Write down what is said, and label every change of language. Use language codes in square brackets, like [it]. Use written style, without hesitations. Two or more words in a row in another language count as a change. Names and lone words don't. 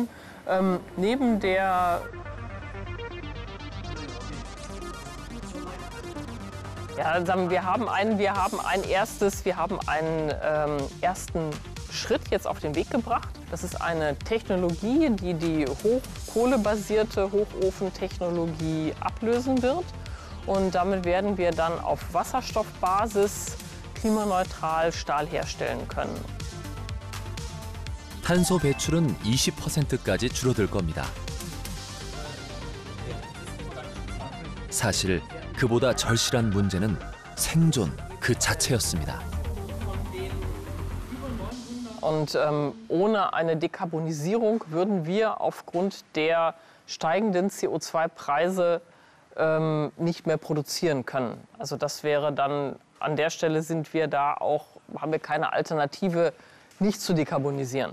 [de] Neben der wir haben einen ersten Schritt jetzt auf den Weg gebracht. Das ist eine Technologie, die die kohlebasierte Hochofentechnologie ablösen wird. Und damit werden wir dann auf Wasserstoffbasis klimaneutral Stahl herstellen können. [ko] 탄소 배출은 20%까지 줄어들 겁니다. 사실 그보다 절실한 문제는 생존 그 자체였습니다. Und ohne eine Dekarbonisierung würden wir aufgrund der steigenden CO2-Preise nicht mehr produzieren können. Also das wäre dann, an der Stelle sind wir da auch, haben wir keine Alternative, nicht zu dekarbonisieren.